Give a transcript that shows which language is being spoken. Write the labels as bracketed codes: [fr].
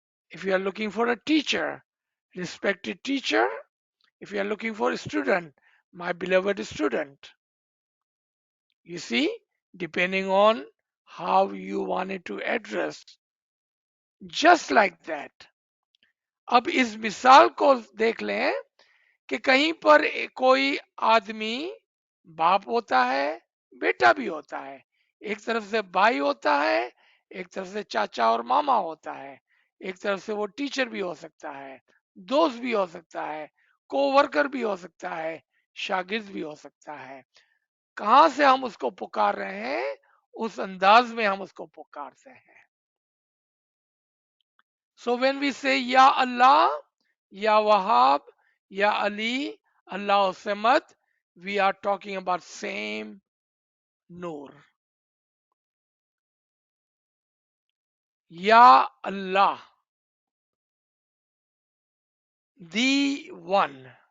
[en] If you are looking for a teacher, respected teacher. If you are looking for a student, my beloved student. You see, depending on how you wanted to address, just like that. [hi] अब इस मिसाल को देख लें कि कहीं पर कोई आदमी बाप होता है, बेटा भी होता है, एक तरफ से भाई होता है, एक तरफ से चाचा और मामा होता है, एक तरफ से वो टीचर भी हो सकता है, दोस्त भी हो सकता है, कोवर्कर भी हो सकता है, शागिर्द भी हो सकता है. कहां से हम उसको पुकार रहे हैं, उस अंदाज में हम उसको पुकारते हैं. [en] So when we say Ya Allah, Ya Wahab, Ya Ali, Allah Samad, we are talking about same Noor. Ya Allah, the one.